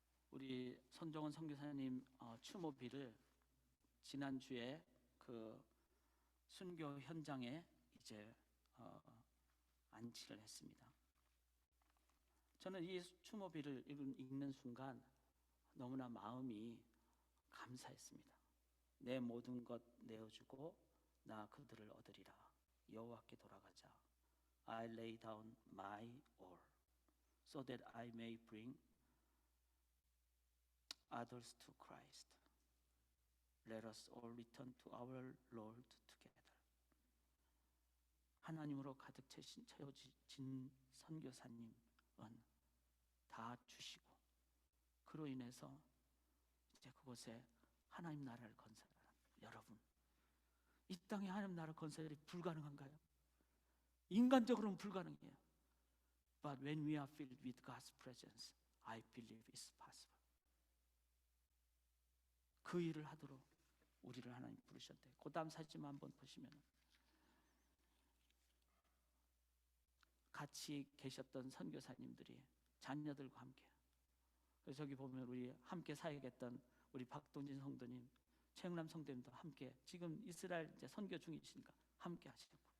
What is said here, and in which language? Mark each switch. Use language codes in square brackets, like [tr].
[ko] 우리 손정원 선교사님 추모비를 지난주에 그 순교 현장에 이제 안치를 했습니다. 저는 이 추모비를 읽는 순간 너무나 마음이 감사했습니다. 내 모든 것 내어주고 나 그들을 얻으리라. 여호와께 돌아가자. [en] I lay down my all so that I may bring others to Christ. Let us all return to our Lord together. [ko] 하나님으로 가득 채워진 선교사님은 다 주시고, 그로 인해서 이제 그곳에 하나님 나라를 건설하는 여러분, 이 땅에 하나님 나라 건설이 불가능한가요? 인간적으로는 불가능해요. [en] But when we are filled with God's presence, I believe it's possible. [ko] 그 일을 하도록 우리를 하나님 부르셨대요. 그 다음 사진만 한번 보시면, 같이 계셨던 선교사님들이 자녀들과 함께, 그래서 저기 보면 우리 함께 사역했던 우리 박동진 성도님, 최영남 성도님도 함께 지금 이스라엘 이제 선교 중이시니까 함께 하시고,